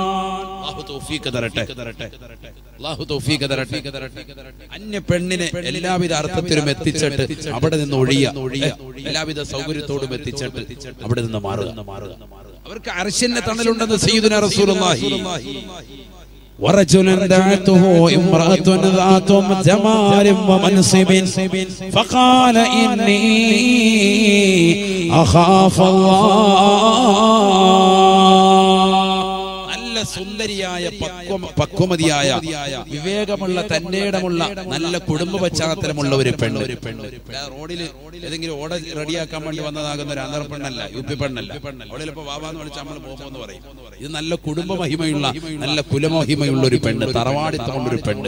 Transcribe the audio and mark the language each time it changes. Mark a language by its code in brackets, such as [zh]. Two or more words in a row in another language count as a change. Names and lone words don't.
[ml] അല്ലാഹു തൗഫീഖ് തരട്ടെ, അല്ലാഹു തൗഫീഖ് തരട്ടെ. അന്യ പെണ്ണിനെ എല്ലാവിധ അർത്ഥത്തിലും എത്തിച്ചിട്ട് അവിടെ നിന്ന് ഒഴിയ, എല്ലാവിധ സൗകര്യത്തോടും എത്തിച്ചിട്ട് അവിടെ നിന്ന് മാറുക. അവർക്ക് അർശിന്റെ തണലുണ്ടെന്ന് [ar] سيدنا رسول الله. ورجل دعته امرأة ذات جمال ومنصب فقال إني أخاف الله. [ml] സുന്ദരിയായ പക്വമതിയായ വിവേകമുള്ള തന്റേടമുള്ള നല്ല കുടുംബ പശ്ചാത്തലമുള്ള ഒരു പെണ്ണ്. റോഡിൽ ഏതെങ്കിലും ഓട റെഡിയാക്കാൻ വേണ്ടി വന്നതാകുന്ന ഒരു ആന്ധ്ര പെണ്ണല്ല, യു പി പെണ്ണല്ല. അവിടെ ചിലപ്പോ വാവാന്ന് വിളിച്ച് നമ്മൾ പോകുമെന്ന് പറയും. ഇത് നല്ല കുടുംബ മഹിമയുള്ള, നല്ല കുലമഹിമയുള്ള ഒരു പെണ്ണ്, തറവാടിത്തമുള്ളൊരു പെണ്ണ്.